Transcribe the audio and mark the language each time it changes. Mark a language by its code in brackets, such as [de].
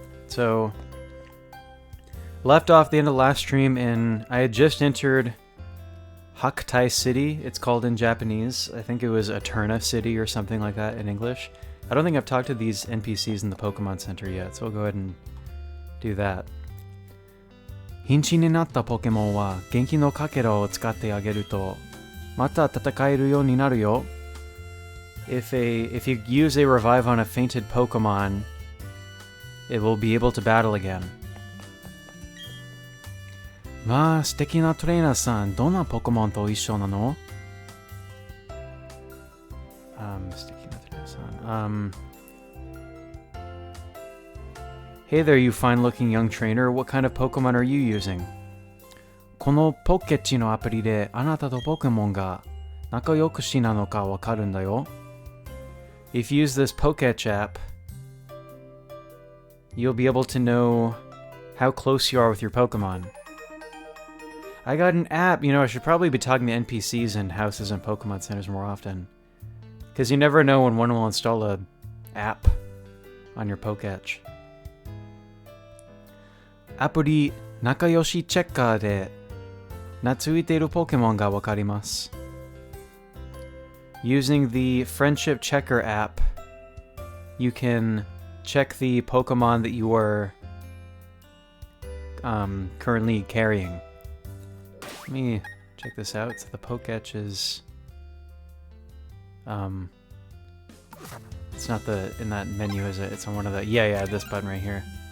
[en] So, left off the end of the last stream, and I had just entered Hakutai City, it's called in Japanese. I think it was Eterna City or something like that in English. I don't think I've talked to these NPCs in the Pokemon Center yet, so I'll go ahead and do that. [ja] 瀕死になったポケモンは元気のかけらを使ってあげるとまた戦えるようになるよ. [en] If you use a revive on a fainted Pokemon, it will be able to battle again. [ja] まあ素敵なトレーナーさん、どんなポケモンと一緒なの? 素敵なトレーナーさん。 [en] Hey there, you fine-looking young trainer. What kind of Pokemon are you using? [ja] このポケッチのアプリであなたとポケモンが仲良くしなのかわかるんだよ。 [en] If you use this Poketch app, you'll be able to know how close you are with your Pokemon. I got an app. I should probably be talking to NPCs in houses and Pokemon centers more often. Because you never know when one will install a app on your Poketch. [ja] アプリ仲良しチェッカーで懐いているポケモンがわかります。 [en] Using the Friendship Checker app, you can check the Pokemon that you are currently carrying. Let me check this out. So the Poketch is it's not in that menu, is it? It's on one of the this button right here.